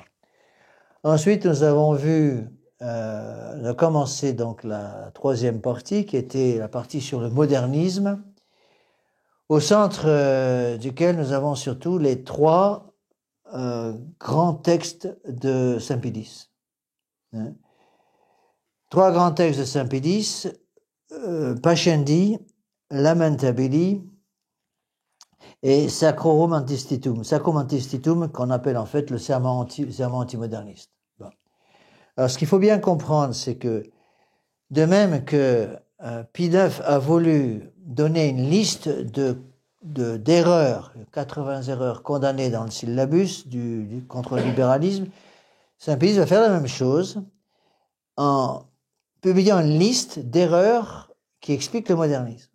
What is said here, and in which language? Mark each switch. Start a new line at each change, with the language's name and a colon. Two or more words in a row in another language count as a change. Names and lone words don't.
French: Ensuite, nous avons vu, on a commencé donc la troisième partie, qui était la partie sur le modernisme, au centre duquel nous avons surtout les trois grands textes de Saint Pie X. Trois grands textes de Saint Pie X, Pascendi, Lamentabili et Sacrorum Antistitum. Sacrorum Antistitum qu'on appelle en fait le serment antimoderniste. Bon. Alors ce qu'il faut bien comprendre, c'est que de même que Pie IX a voulu donner une liste d'erreurs, 80 erreurs condamnées dans le syllabus contre le libéralisme, Saint Pie X va faire la même chose en publiant une liste d'erreurs qui expliquent le modernisme.